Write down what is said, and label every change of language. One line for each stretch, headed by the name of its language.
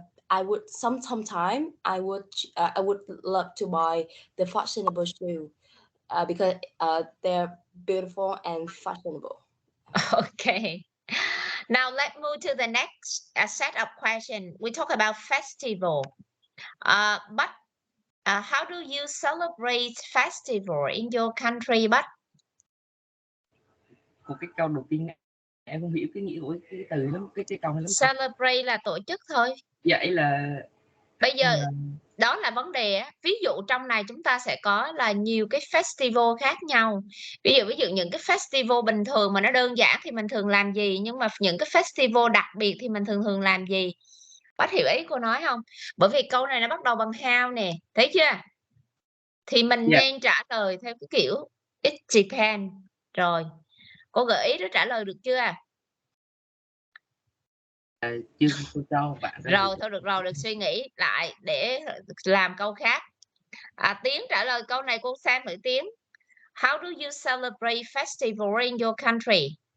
English: I would sometime I would love to buy the fashionable shoe because they're beautiful and fashionable. Okay. Now let's move to the next set of questions. We talk about festival. But how do you celebrate festival in your country? But
Vietnamese: Của cái câu đầu tiên em không hiểu cái nghĩa của cái từ lắm, cái câu này lắm. Celebrate là tổ chức thôi. Vậy là bây giờ đó là vấn đề á. Ví dụ trong này chúng ta sẽ có là nhiều cái festival khác nhau. Ví dụ những cái festival bình thường mà nó đơn giản thì mình thường làm gì, nhưng mà những cái festival đặc biệt thì mình thường làm gì. Bác hiểu ý cô nói không? Bởi vì câu này nó bắt đầu bằng how nè, thấy chưa? Thì mình nên trả lời theo cái kiểu
English: it depends.
Vietnamese: Rồi, cô gợi ý đó, trả lời được chưa? Chưa, cô cho bạn. Rồi, thôi được rồi, được suy nghĩ lại để làm câu khác. Tiến trả lời câu này, cô xem thử Tiến.
English: How do you celebrate festival in your country?